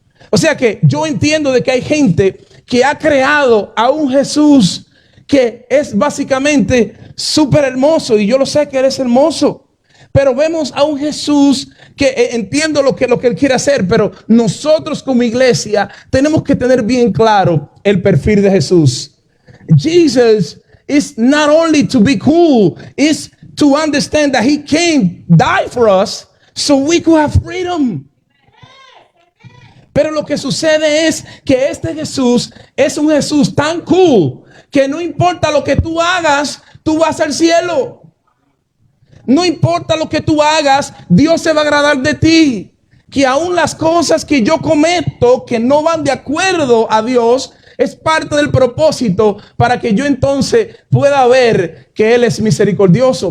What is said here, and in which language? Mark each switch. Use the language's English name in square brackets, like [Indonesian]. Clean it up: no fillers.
[Spanish] O sea que yo entiendo de que hay gente que ha creado a un Jesús que es básicamente súper hermoso, y yo lo sé que él es hermoso, pero vemos a un Jesús que entiendo lo que él quiere hacer, pero nosotros como iglesia tenemos que tener bien claro el perfil de Jesús. [English] Jesus is not only to be cool, is to understand that he came, die for us, so we could have freedom. [Spanish] Pero lo que sucede es que este Jesús es un Jesús tan cool que no importa lo que tú hagas, tú vas al cielo. No importa lo que tú hagas, Dios se va a agradar de ti. Que aún las cosas que yo cometo que no van de acuerdo a Dios, es parte del propósito para que yo entonces pueda ver que Él es misericordioso.